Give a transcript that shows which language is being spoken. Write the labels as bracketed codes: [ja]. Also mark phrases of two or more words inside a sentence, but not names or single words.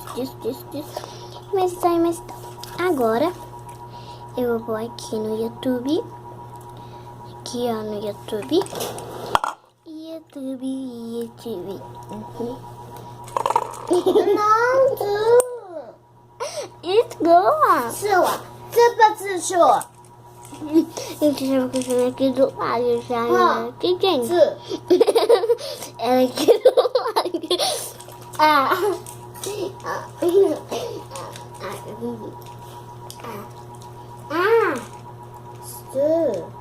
[pt] Mas tá. Agora eu vou aqui no YouTube. Aqui, ó, no YouTube. YouTube. Não, [en] It's good. [zh] 是我，这个字是我， [pt] Gente, eu vou aqui do lado já. Ah, Que tem? [zh] 字 [pt] Ela aqui do lado. Ah. [zh] 字。